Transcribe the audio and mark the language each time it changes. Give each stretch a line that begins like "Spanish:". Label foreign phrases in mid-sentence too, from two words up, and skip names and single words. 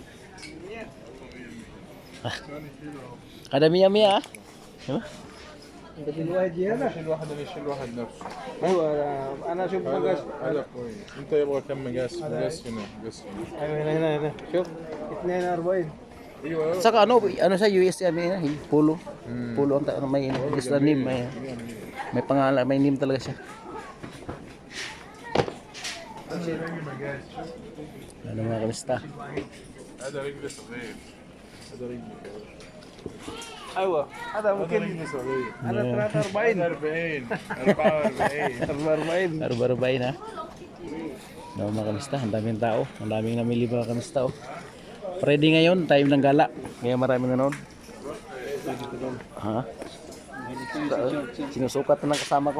Filipino: Kada miya-miya ah. Diba?
Arabic: بدي الواحد هنا. يشيل واحد اللي يشيل واحد نفسه. ايوه انا اشوف مقاس. هذا كويس. انت يبغى كم مقاس؟ مقاس هنا مقاس هنا. ايوه هنا شوف 42. ايوه
Filipino: Saka ano sa US yan, polo. Polo ang may Islam name, may pangalan, may name talaga siya. Ano mga kamista?
Arabic: هذا رجل صغير. هذا رجل ايوه هذا ممكن رجل صغير. انا 43 40 44 44.
Filipino: Barbarbay na. No, mga kamista, ang daming tao, ang daming namili mga kamista. Oh. Ready ngayon, time ng gala. Kaya maraming nanonood. Ha? Sinusukat na ng kasama ko.